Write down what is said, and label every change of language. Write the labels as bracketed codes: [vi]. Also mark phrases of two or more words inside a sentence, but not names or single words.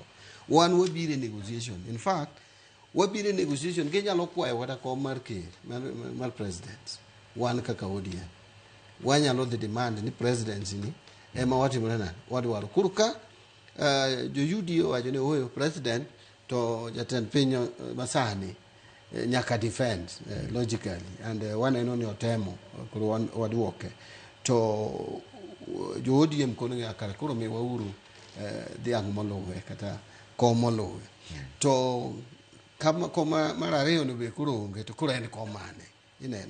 [luo] Wan wabire negotiation. In fact, wabire negotiation kenyalo kwayo kata kom mar ker mar president. Wan kaka ODM. Wanyalo [en] the demand [luo] ni presidency ni ema watimore na wadwaro. Kuruka jo UDO wacho ni oyo president to jatend piny masani nyaka [en] defend logically, [luo] and waneno ni otemo koro wadwoke to jo ODM kono nyaka koro miwauru dhiang' molowe kata kom molowe. To koma mar ariyo no be koro onge to koro en kom mane ineno.